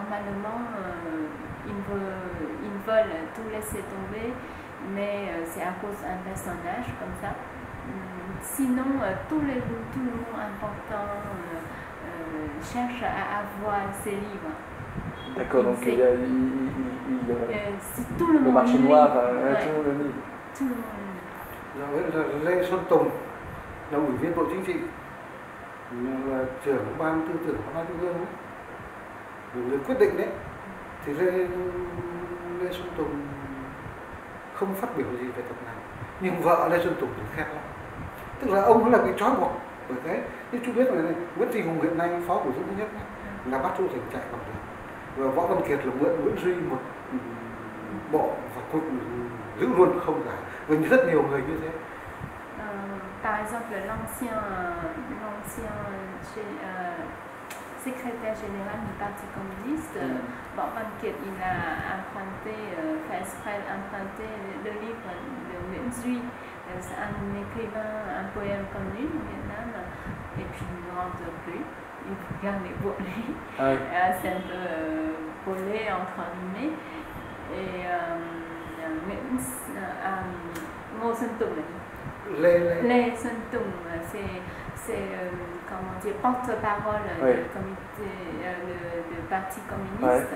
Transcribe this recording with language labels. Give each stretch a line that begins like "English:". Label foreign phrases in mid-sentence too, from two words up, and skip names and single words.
French: Donc normalement, il veut veulent tout laisser tomber, mais c'est à cause d'un personnage comme ça. Sinon, tout le monde important cherche à avoir ces livres. D'accord, donc il y a tout le le marché noir, ouais. tout le monde le lit. Tout le monde.
Vietnamese: Là Lê Xuân Tùng là ủy viên Bộ Chính trị, là trưởng ban tư tưởng văn hóa trung ương, người quyết định đấy, thì Lê Xuân Tùng không phát biểu gì về tập này, nhưng vợ Lê Xuân Tùng thì khen lắm. Tức là ông ấy là bị trói buộc bởi thế. Như chú biết là Nguyễn Thị Hùng hiện nay phó thủ tướng thứ nhất là bắt Chu Thành chạy bằng được, và Võ Văn Kiệt là mượn Nguyễn Duy một bộ và cuối cùng giữ luôn không giải, và rất nhiều người như thế.
French: Par exemple, l'ancien secrétaire général du Parti communiste, Võ Văn Kiệt, il a emprunté, fait exprès d'emprunter le livre de Nguyễn Duy. C'est un écrivain, un poème connu au Vietnam, et puis il ne rentre plus, il regarde les volets, c'est un peu volé entre guillemets, et Ngô Xuân Tùng, Lê Xuân Tùng, c'est comment dire, porte-parole du comité, du Parti communiste.